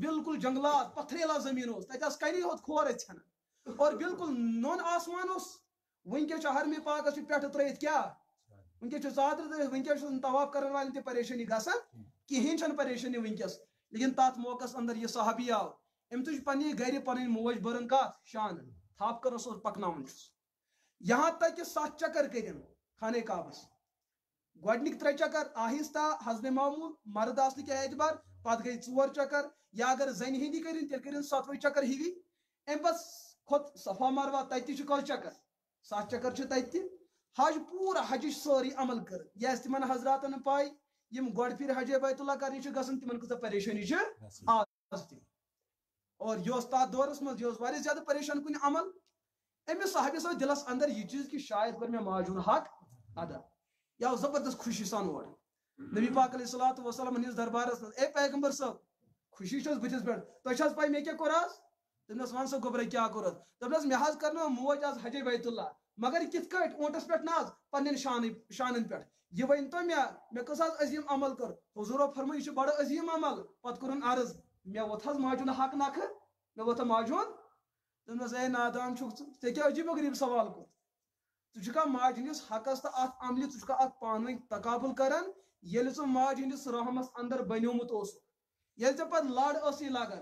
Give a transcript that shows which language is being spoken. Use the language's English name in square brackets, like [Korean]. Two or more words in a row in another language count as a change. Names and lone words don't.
[Kashmiri] بالکل جنگلات پتھریلا زمین اوس تتہِ آسہٕ کنی ہوت کھور اتہِ ژھٮ۪نان اور بالکل نون آسمان اوس ونکیٚس چھُ حرمِ پاکس چھُ پٮ۪ٹھٕ ترٲیِتھ کیٛاہ ونکیٚس چھُ ژادرِ ترٲیِتھ ونکیٚس چھُنہٕ طواف کرن والٮ۪ن تہِ پریشٲنی گژھان کہیٖنۍ چھنہٕ پریشٲنی ونکیٚس لیکن تتھ موقعس اندر یہ صحابی آو أمۍ تُج پننہِ گرِ پنٕنۍ موج بٔرٕن کتھ شان تھپ کرس اوس پکناوان چھُس یہاں تک کہ 7 چکر کرن خانہ کعبس گۄڈنِکۍ 3 چکر آہستہ حسب معموٗل مرد آسنہٕ کہِ اعتبار پتہٕ گٔے 4 چکر یا اگر زنہِ ہِنٛدی کٔرِنۍ تیٚلہِ کٔرِنۍ 7وٕے چکر ہِوی امہِ پتہٕ کھوٚت صفا مروہ تتہِ تہِ چھُ کٔژ چکر 7 چکر چھِ تتہِ تہِ حج پوٗرٕ حجٕچ سٲرٕے عمل کٔر یہِ آسہِ تِمن حضراتن پاے یِم گۄڈٕ پھِرِ حجے بیت اللہ کرنہِ چھِ گژھان تِمن کۭژاہ پریشٲنی چھِ آز تہِ اور یہ اس تات دورس مز یہ واریاہ زیادہ پریشان کن عمل امس صحابیس آو دلس اندر یہ چیز کہ شاید کر مے ماجہِ ہُنٛد حق ادا یہ آو زبردست خوشی سان اور نبی پاک [Arabic] علیہ الصلوۃ والسلام [Kashmiri] ہندس دربارس مز اے پیغمبر صاحب خوشی چھس بتس پہ تہ چھس پاے مے کیا کوٚر آز دپنس ون سا گوبرا کیا کوٚر دپنس مے حظ کرنو موج آز حجے بیت اللہ مگر کت کٹ اونٹس پہ نہ پنن شانن پہ یہ ون تو مے کس حظ عظیم عمل کر حضورو فرمو [Urdu] یہ بڑا عظیم عمل [Kashmiri] پتہ کوٚرُن عرض مے ووت حظ ماجہِ ہُنٛد حق نکھٕ مے ووتھا ماجہِ ہُنٛد دپنس اے نادان چھُکھ ژےٚ کیٛاہ عجیٖب و غریٖب سوال کوٚر ژٕ چھُکھا ماجہِ ہٕنٛدِس حقس تہٕ اتھ عملہِ ژٕ چھُکھا اتھ پانہٕ ؤنۍ تقابل کران ییٚلہِ ژٕ ماجہِ ہٕنٛدِس رحمس اندر بنیومُت اوسُکھ ییٚلہِ ژےٚ پتہٕ لڑ ٲسٕے لگان